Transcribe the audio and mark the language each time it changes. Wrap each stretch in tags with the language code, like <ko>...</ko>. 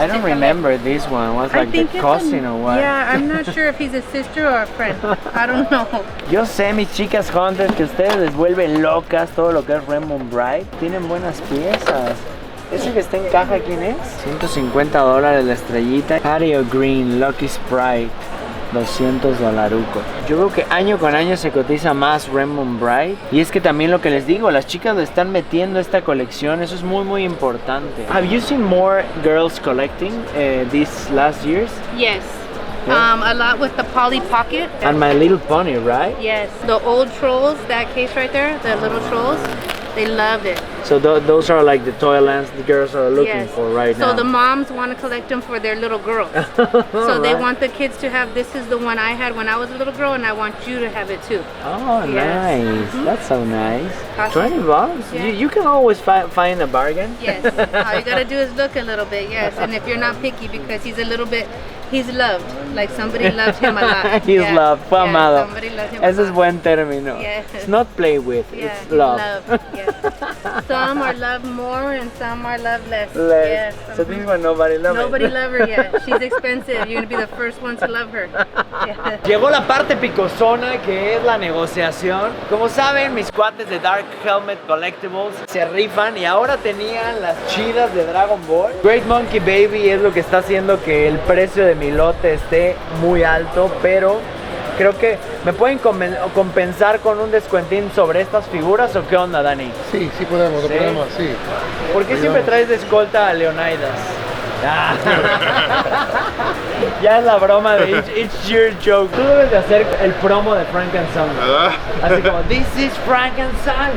<en>I don't remember this one. Was like the cousin or what? Yeah, I'm not sure if he's a sister or a friend. I don't know.</en> <es>Yo sé, mis chicas hunters, que ustedes les vuelven locas todo lo que es Rainbow Bright. Tienen buenas piezas. ¿Ese que está en caja quién es? $150 la estrellita. Patio Green, Lucky Sprite. $200. Yo creo que año con año se cotiza más Rainbow Bright. Y es que también lo que les digo, las chicas le están metiendo esta colección. Eso es muy importante.</es> <en>Have you seen more girls collecting these last years? Yes. Yeah. A lot with the Polly Pocket. And My Little Pony, right? Yes. The old trolls, that case right there, the little trolls, they love it. So those are like the toy lands the girls are looking for right now. So the moms want to collect them for their little girls. So they want the kids to have, this is the one I had when I was a little girl, and I want you to have it too. Oh, nice. That's so nice. Awesome. $20? Yeah. You can always find a bargain. Yes. All you gotta do is look a little bit, yes. And if you're not picky, because he's a little bit, he's loved. Like somebody loves him a lot. He's loved.</en> <es>Fue amado.</es> <en>Somebody loves him a</en> <es>Ese es</es> <en>lot.</en> <es>buen término.</es> <en>Yes. It's not play with, it's love. Yes. Some are loved more and some are loved less. Less. Yes. So this one nobody loves Nobody love her yet. She's expensive. You're gonna be the first one to love her.</en> <es>Llegó la parte picosona, que es la negociación. Como saben, mis cuates de Dark Helmet Collectibles se rifan y ahora tenían las chidas de Dragon Ball. Great Monkey Baby es lo que está haciendo que el precio de mi lote esté muy alto, pero creo que me pueden compensar con un descuentín sobre estas figuras, ¿o qué onda, Dani? Sí, sí podemos, ¿Sí? lo podemos, sí. ¿Por qué siempre traes de escolta a Leonidas? Ah. Ya es la broma de It's Your Joke. Tú debes de hacer el promo de Frank and Son. ¿Verdad? Así como,</es> <en>This is Frank and Son.</en>